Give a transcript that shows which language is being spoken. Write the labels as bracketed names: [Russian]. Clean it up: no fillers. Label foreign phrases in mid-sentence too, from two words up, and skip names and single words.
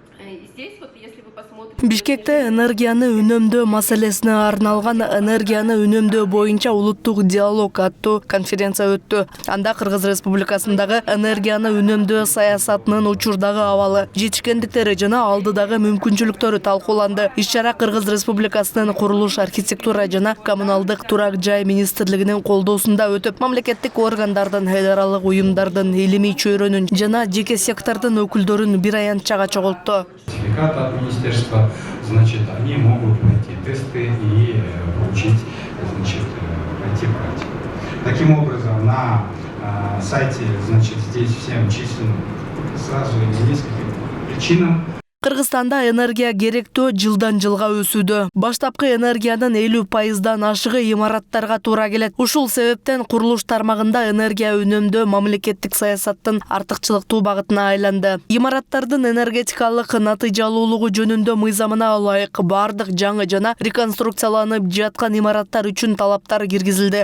[Russian] Здесь вот, если вы посмотрите... [Kyrgyz] Бишкекте энергияны үнөмдөө маселесине арналган энергияны үнөмдөө боюнча улуттук диалог аттуу конференция өттү. Анда Кыргыз Республикасындагы энергияны үнөмдөө саясатынын учурдагы абалы, жетишкендиктери жана алдыдагы мүмкүнчүлүктөрү талкууланды. Иш-чара Кыргыз Республикасынын курулуш, архитектура жана коммуналдык турак жай министрлигинин колдоосунда өтүп, мамлекеттик органдардын, федералдык уюмдардын, илимий чөйрөнүн жана жеке сектордун өкүлдөрүн бир аянтчага чогултту. [Russian] Сертификат от министерства, значит, они могут пройти тесты и получить, значит, пройти практику. Таким образом, на сайте, значит, здесь всем численно сразу по нескольким причинам. [Kyrgyz] Кыргызстанда энергия керектөө жылдан жылга өсүүдө. Баштапкы энергиянын 50%дан ашыгы имараттарга туура келет. Ушул себептен курулуш тармагында энергия үнөмдөө мамлекеттик саясаттын артыкчылыктуу багытына айланды. Имараттардын энергетикалык натыйжалуулугу жөнүндө мыйзамына ылайык бардык жаңы жана реконструкцияланып жаткан имараттар үчүн талаптар киргизилди.